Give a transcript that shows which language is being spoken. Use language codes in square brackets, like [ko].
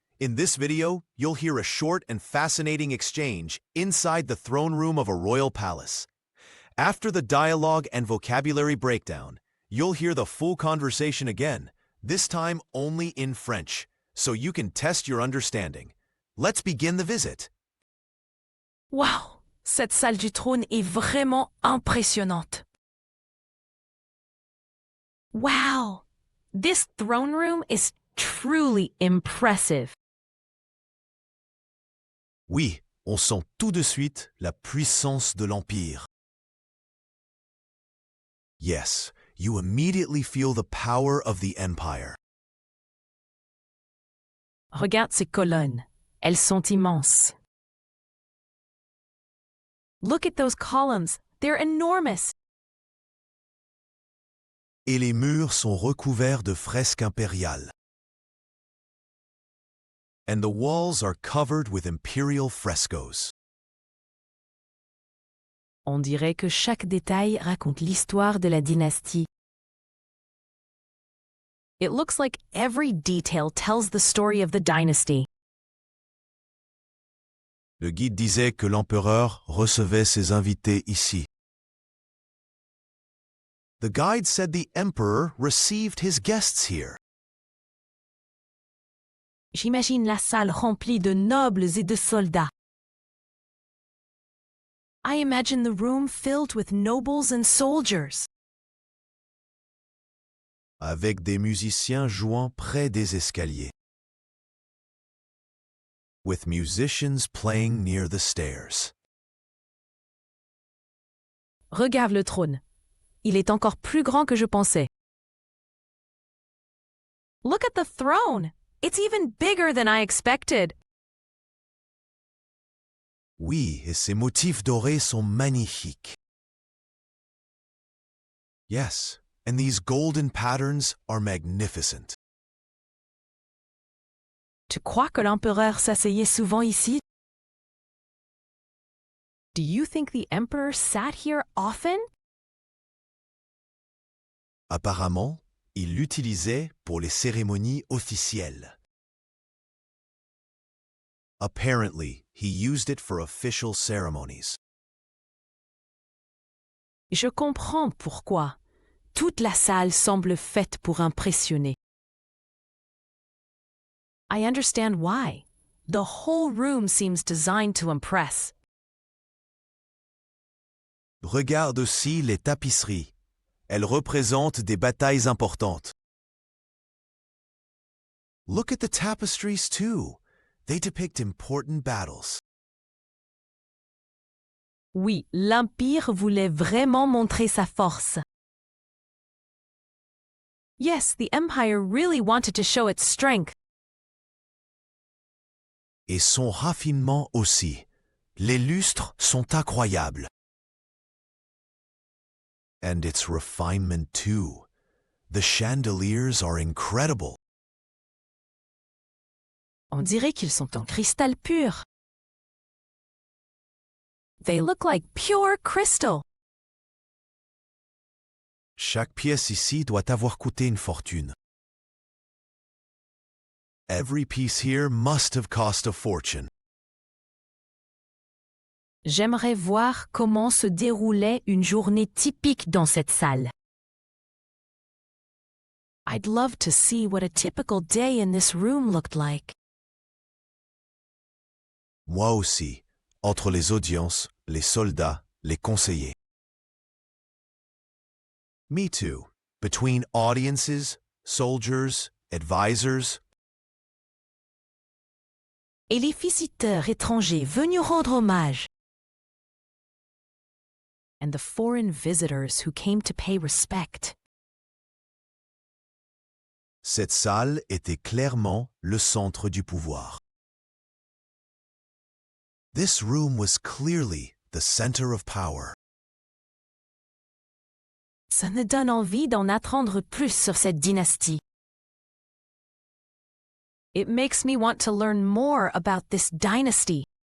[en] In this video, you'll hear a short and fascinating exchange inside the throne room of a royal palace. After the dialogue and vocabulary breakdown, you'll hear the full conversation again, this time only in French, so you can test your understanding. Let's begin the visit. [fr] Waouh! Cette salle du trône est vraiment impressionnante. [en] Wow! This throne room is truly impressive. [fr] Oui, on sent tout de suite la puissance de l'Empire. [en] Yes, you immediately feel the power of the Empire. [fr] Regarde ces colonnes. Elles sont immenses. [en] Look at those columns. They're enormous. [fr] Et les murs sont recouverts de fresques impériales. [en] And the walls are covered with imperial frescoes. [fr] On dirait que chaque détail raconte l'histoire de la dynastie. [en] It looks like every detail tells the story of the dynasty. [fr] Le guide disait que l'empereur recevait ses invités ici. [en] The guide said the emperor received his guests here. [fr] J'imagine la salle remplie de nobles et de soldats. [en] I imagine the room filled with nobles and soldiers. [fr] Avec des musiciens jouant près des escaliers. [en] With musicians playing near the stairs. [fr] Regarde le trône. Il est encore plus grand que je pensais. [en] Look at the throne. It's even bigger than I expected. [fr] Oui, et ces motifs dorés sont magnifiques. [en] Yes, and these golden patterns are magnificent. [fr] Tu crois que l'empereur s'asseyait souvent ici? [en] Do you think the emperor sat here often? [fr] Apparemment, il l'utilisait pour les cérémonies officielles. [en] Apparently, he used it for official ceremonies. [fr] Je comprends pourquoi. Toute la salle semble faite pour impressionner. [en] I understand why. The whole room seems designed to impress. [fr] Regarde aussi les tapisseries. Elles représentent des batailles importantes. [en] Look at the tapestries too. They depict important battles. [fr] Oui, l'Empire voulait vraiment montrer sa force. [en] Yes, the Empire really wanted to show its strength. [fr] Et son raffinement aussi. Les lustres sont incroyables. [en] And its refinement too. The chandeliers are incredible. [fr] On dirait qu'ils sont en cristal pur. [en] They look like pure crystal. [fr] Chaque pièce ici doit avoir coûté une fortune. [en] Every piece here must have cost a fortune. [fr] J'aimerais voir comment se déroulait une journée typique dans cette salle. [en] I'd love to see what a typical day in this room looked like. [fr] Moi aussi, entre les audiences, les soldats, les conseillers. [en] Me too, between audiences, soldiers, advisors. [fr] Et les visiteurs étrangers venus rendre hommage. [en] And the foreign visitors who came to pay respect. [fr] Cette salle était clairement le centre du pouvoir. [en] This room was clearly the center of power. [fr] Ça me donne envie d'en apprendre plus sur cette dynastie. [en] It makes me want to learn more about this dynasty.